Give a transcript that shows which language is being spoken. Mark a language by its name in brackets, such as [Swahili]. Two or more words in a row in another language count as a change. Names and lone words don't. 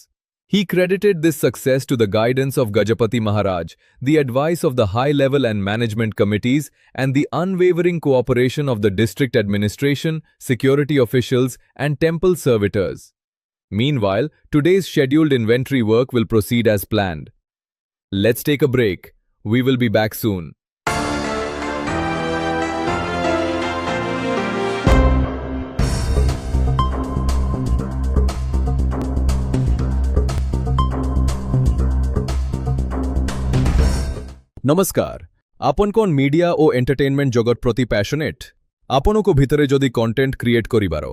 [English] He credited this success to the guidance of Gajapati Maharaj, the advice of the high-level and management committees, and the unwavering cooperation of the district administration, security officials, and temple servitors. Meanwhile, today's scheduled inventory work will proceed as planned. Let's take a break. We will be back soon. [Odia] ନମସ୍କାର ଆପଣ କୋଣ ମିଡ଼ିଆ ଓ ଏଣ୍ଟରଟେନମେଣ୍ଟ ଜଗତ ପ୍ରତି ପ୍ୟାସନେଟ ଆପଣ କୋ ଭିତରେ ଯଦି [English] content create [Odia] କରିବାରୁ